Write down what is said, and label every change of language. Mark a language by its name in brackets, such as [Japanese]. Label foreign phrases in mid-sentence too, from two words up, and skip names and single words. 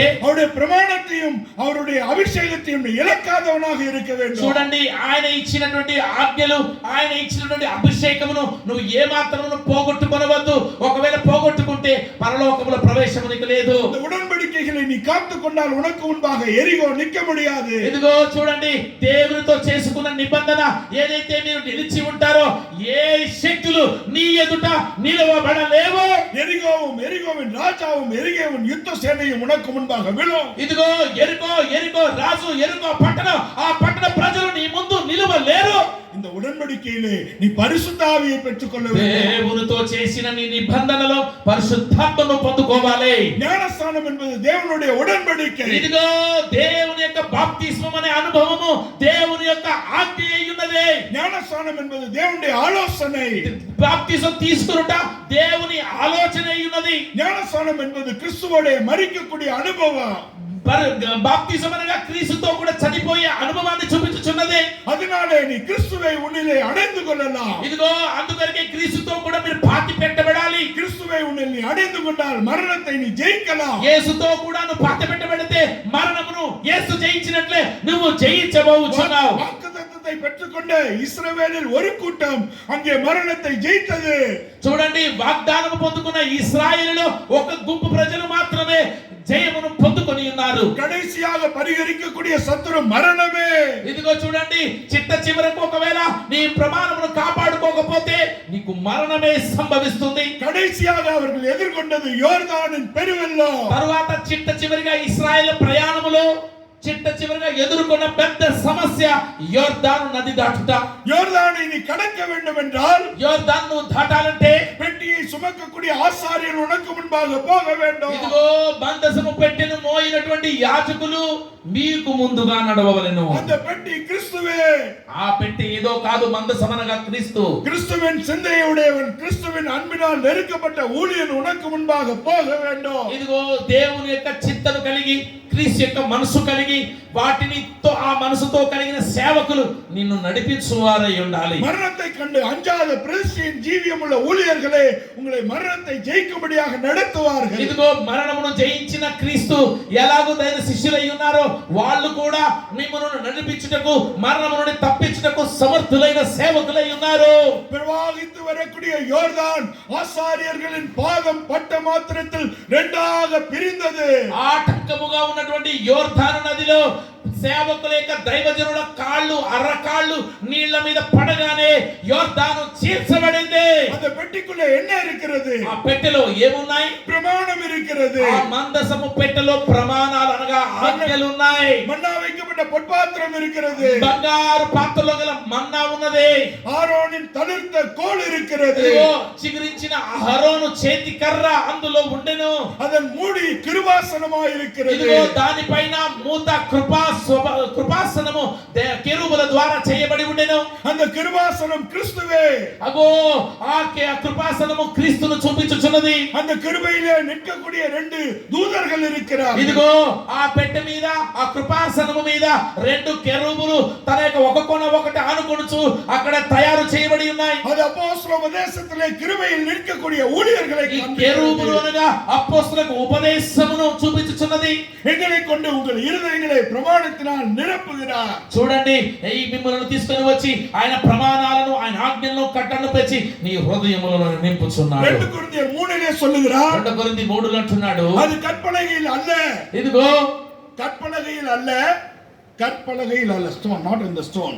[Tamil] அவருடைய பிரமாணத்தையும் அவருடைய அபிஷேகத்தையும் நீ இழக்காதவனாக இருக்க வேண்டும். [Telugu] చూడండి, ఆయన ఇచ్చినటువంటి ఆజ్ఞలు, ఆయన ఇచ్చినటువంటి అభిషేకమును నువ్వు ఏ మాత్రమును పోగొట్టుకొనవద్దు. ఒకవేళ పోగొట్టుకుంటే పరలోకములో ప్రవేశము నీకు లేదు. [Tamil] இந்த உடன்படிக்கைகளை நீ காத்துக் கொண்டால் உனக்கு முன்பாக எரிகோ நிற்க முடியாது. [Telugu] ఇదిగో చూడండి, దేవునితో చేసుకున్న నిబంధన ఏదైతే మీరు నిలిచి ఉంటారో ఏ శక్తులు నీ ఎదుట నిలవబడలేవు. [Tamil] எரிகோவின் ராஜாவும் எரிகோவின் யுத்த சேனையும் உனக்கு முன்பாக விழும். [Telugu] ఇదిగో ఎరికో రాజు, ఎరికో పట్టణం, ఆ పట్టణ ప్రజలు నీ ముందు నిలవలేరు. [Tamil] இந்த உடன்படிக்கையிலே நீ பரிசுத்த ஆவியை பெற்றுக்கொள்ள வேண்டும். [Telugu] దేవునితో చేసిన నీ నిబంధనలో పరిశుద్ధాత్మను పొందుకోవాలి. [Tamil] ஞானஸ்நானம் என்பது தேவனுடைய உடன்படிக்கை. [Telugu] ఇదిగో దేవుని యొక్క బాప్తిస్మం అనే అనుభవము దేవుని యొక్క ఆజ్ఞ అయి ఉన్నది. [Tamil] ஞானஸ்நானம் என்பது தேவனுடைய ஆலோசனை. [Telugu] బాప్తిసం తీసుకునుట దేవుని ఆలోచన అయి ఉన్నది. [Tamil] ஞானஸ்நானம் என்பது கிறிஸ்துவோட மரிக்கக்கூடிய அனுபவம். [Telugu] బాప్తిసం అనగా క్రీస్తుతో కూడా చనిపోయే అనుభవాన్ని చూపించుచున్నది. [Tamil] அதனாலே நீ கிறிஸ்துவை உன்னிலே அடைந்து கொள்ளலாம். [Telugu] ఇదిగో అందుకొరకే క్రీస్తుతో కూడా మీరు పాతి పెట్టబడాలి. [Tamil] கிறிஸ்துவை உன்னில் நீ அடைந்து கொண்டால் மரணத்தை நீ ஜெயிக்கலாம். [Telugu] యేసుతో కూడా నువ్వు పాతి పెట్టబడితే మరణమును యేసు జయించినట్లే నువ్వు జయించబోచున్నావు. [Tamil] వాగ్దానத்தை பெற்றுக்கொண்ட இஸ்ரவேலில் ஒரு கூட்டம் அங்கே மரணத்தை ஜெயித்தது. [Telugu] చూడండి, వాగ్దానము పొందుకున్న ఇశ్రాయేలులో ఒక గుంపు ప్రజలు మాత్రమే జయమును పొందుకొని ఉన్నారు. [Tamil] கடைசியாக பரிகரிக்கக்கூடிய சத்ரு மரணமே. [Telugu] ఇదిగో చూడండి, చిట్ట చివరకు ఒకవేళ నీ ప్రమాణమును కాపాడుకోకపోతే నీకు మరణమే సంభవిస్తుంది. [Tamil] కடைசியாக அவர்கள் ఎదుర్కొన్నది யோர்தானின் பெருவெள்ளம். [Telugu] తరువాత చిట్ట చివరిగా ఇశ్రాయేలు ప్రయాణములో చిట్ట చివరిగా ఎదుర్కొన్న పెద్ద సమస్య యోర్దాను నది దాటుట. [Tamil] யோர்தானை நீ கடக்க வேண்டும் என்றால், [Telugu] యోర్దాను దాటాలంటే [Tamil] பெட்டியை சுமக்கக்கூடிய ஆசாரியர் உனக்கு முன்பாக போக வேண்டும். [Telugu] ఇదిగో మందసము పెట్టెను మోయినటువంటి యాజకులు మీకు ముందుగా నడవవలెను. [Tamil] அந்த பெட்டி கிறிஸ்துவே. [Telugu] ఆ పెట్టె ఏదో కాదు, మందసమనగా క్రీస్తు. [Tamil] கிறிஸ்துவின் சிந்தையுடையவன், கிறிஸ்துவின் அன்பினால் நெருக்கப்பட்ட ஊழியன் உனக்கு முன்பாக போக வேண்டும். [Telugu] ఇదిగో దేవుని యొక్క చిత్తను కలిగి, క్రీస్తు యొక్క మనసు కలిగి, వాటిని ఆ మనసుతో కలిగిన సేవకులు నిన్ను నడిపించువారై ఉండాలి. [Tamil] மரணத்தை கண்டு அஞ்சாத பிரதிஷ்டையின் ஜீவியமுள்ள ஊழியர்களே உங்களை மரணத்தை ஜெயிக்கும்படியாக நடத்துவார்கள். [Telugu] ఇదిగో మరణమును జయించిన క్రీస్తు ఎలాగో దైన శిష్యులై ఉన్నారో వాళ్ళు కూడా మిమ్మల్ని నడిపించుటకు, మరణము నుండి తప్పించుటకు సమర్థులైన సేవకులై ఉన్నారు. [Tamil] பிரவாகித்து வரக்கூடிய யோர்தான் ஆசாரியர்களின் பாதம் பட்ட மாத்திரத்தில் இரண்டாக பிரிந்தது. [Telugu] ఆటంకముగా ఉన్నటువంటి యోర్దాను నదిలో సేవకుల యొక్క దైవజనుల కాళ్ళు, అరకాళ్ళు నీళ్ల మీద పడగానే యోర్దాను చీల్చబడింది. [Tamil] அந்த பெட்டிக்குள்ள என்ன இருக்கிறது? [Telugu] ఆ పెట్టెలో ఏమున్నాయి? [Tamil] பிரமாணம் இருக்கிறது. [Telugu] ఆ మందసము పెట్టెలో ప్రమాణాలు అనగా ఆజ్ఞలు ఉన్నాయి. [Tamil] மன்னா வைக்கப்பட்ட பொற்பாத்திரம் இருக்கிறது. [Telugu] బంగారు పాత్రలో గల మన్నా ఉన్నది. [Tamil] ஆரோனின் தளிர்த்த கோல் இருக்கிறது. [Telugu] ఇదిగో చిగురించిన అహరోను చేతి కర్ర అందులో ఉండెను. [Tamil] அதன் மூடி கிருபாசனமாய் இருக்கிறது. [Telugu] ఇదిగో దానిపైన మూత కృపాసనము కెరూబుల ద్వారా చేయబడి ఉండెను. [Tamil] அந்த கிருபாசனம் கிறிஸ்துவே. [Telugu] అగో ఆ కృపాసనము క్రీస్తును చూపించుచున్నది. [Tamil] அந்த கிருபையிலே நிற்கக்கூடிய ரெண்டு தூதர்கள் இருக்கிறார்கள். [Telugu] ఇదిగో ఆ పెట్టె మీద, ఆ కృపాసనము మీద రెండు కెరూబులు తన యొక్క ఒక కొన ఒకటి ఆనుకొనుచు అక్కడ తయారు చేయబడి ఉన్నాయి. [Tamil] அது அப்போஸ்தல உபதேசத்திலே கிருபையில் நிற்கக்கூடிய ஊழியர்களை [Telugu] ఈ కెరూబులు అనగా అపోస్తలులకు ఉపదేశమును చూపించుచున్నది. [Tamil] எங்களை கொண்டு உங்கள் இருதயங்களை பிரமாணத்தினால் நிரப்புகிறார். [Telugu] చూడండి, ఈ మిమ్మల్ని తీసుకొని వచ్చి ఆయన ప్రమాణాలను, ఆయన ఆజ్ఞలను కట్టను పెంచి నీ హృదయములను నింపుచున్నాడు. [Tamil] 2 కొరింథీయులు 3 சொல்லுகிறார். [Telugu] 2 కొరింథీ 3 అంటున్నాడు, [Tamil] அது கற்பலகையில் அல்ல. [Telugu] ఇదిగో [Tamil] கற்பலகையில் அல்ல, கற்பலகையில் அல்ல, ஸ்டோன், [English] not in the stone.